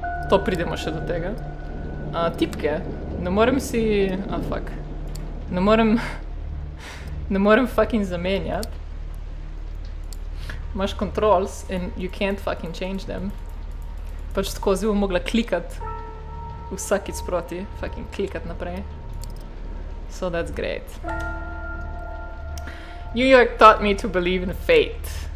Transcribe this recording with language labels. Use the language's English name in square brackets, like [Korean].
[Slovenian] To pridemo še do tega. Tipke. Ne morem si... fuck. Ne morem fucking zamenjati. Imaš [English] controls and you can't fucking change them. [Slovenian] Pač tako zdaj bom mogla klikati vsakič sproti, fucking klikati naprej. [English] So that's great. New York taught me to believe in fate.